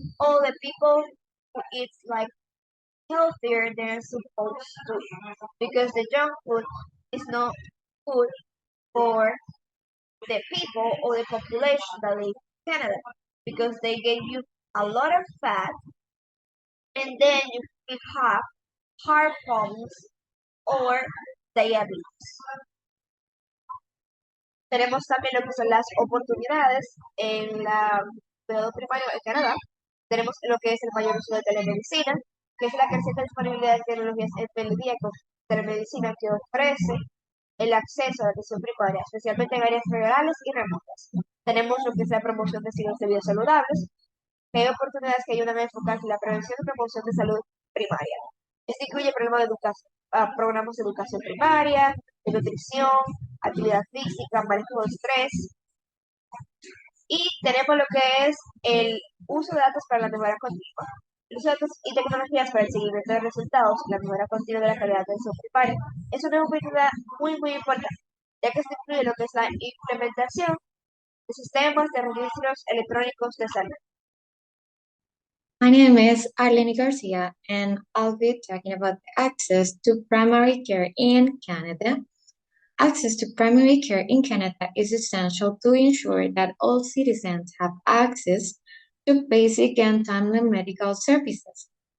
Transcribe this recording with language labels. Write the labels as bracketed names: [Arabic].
[English] All the people who eat like healthier than supposed to, because the junk food is not good for the people or the population that live in Canada, because they give you a lot of fat, and then you have heart problems or diabetes. [Spanish] Tenemos también lo que son las oportunidades en la cuidado primario en Canadá. Tenemos lo que es el mayor uso de telemedicina, que es la creciente disponibilidad de tecnologías en con telemedicina que ofrece el acceso a la atención primaria, especialmente en áreas rurales y remotas. Tenemos lo que es la promoción de estilos de vida saludables, que hay oportunidades que ayudan a enfocarse en la prevención y promoción de salud primaria. Esto incluye programas de educación primaria, de nutrición, actividad física, manejo de estrés. Y tenemos lo que es el uso de datos para la mejora continua. El uso de datos y tecnologías para el seguimiento de resultados y la mejora continua de la calidad de atención primaria es una oportunidad muy importante, ya que esto incluye lo que es la implementación de sistemas de registros electrónicos de salud. [English] My name is Arlene Garcia, and I'll be talking about access to primary care in Canada. Access to primary care in Canada is essential to ensure that all citizens have access to basic and timely medical services.